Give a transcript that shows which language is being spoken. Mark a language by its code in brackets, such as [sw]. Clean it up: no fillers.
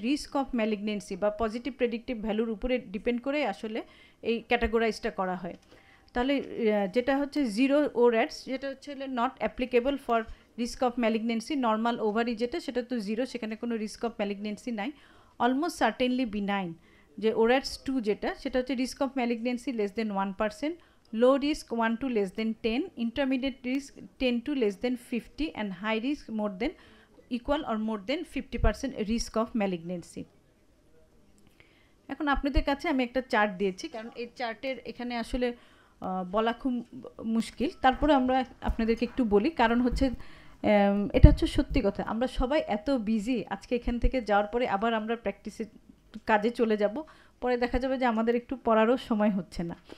[bn] Risk of malignancy বা positive predictive ভ্যালুর উপরে ডিপেন্ড করে আসলে এই ক্যাটাগরাইজটা করা হয়। তাহলে যেটা হচ্ছে জিরো ওরাটস, যেটা হচ্ছে not applicable for risk of malignancy, normal ovary যেটা সেটা তো জিরো, সেখানে কোনো রিস্ক অফ ম্যালিগনেন্সি নাই। [en] almost certainly benign [bn] যে ওরাটস 2 যেটা, সেটা হচ্ছে [en] Risk of malignancy less than 1%, low risk 1 to less than 10, intermediate risk 10 to less than 50, and high risk more than equal or more than 50% risk of malignancy. [bn] এখন আপনাদের কাছে আমি একটা চার্ট দিয়েছি, কারণ এই চার্টের এখানে আসলে বলা খুব মুশকিল, তারপরে আমরা আপনাদেরকে একটু বলি, কারণ হচ্ছে এটা হচ্ছে সত্যি কথা, আমরা সবাই এত বিজি, আজকে এখান থেকে যাওয়ার পরে আবার আমরা প্র্যাকটিসে কাজে চলে যাব, পরে দেখা যাবে যে আমাদের একটু পড়ারও সময় হচ্ছে না।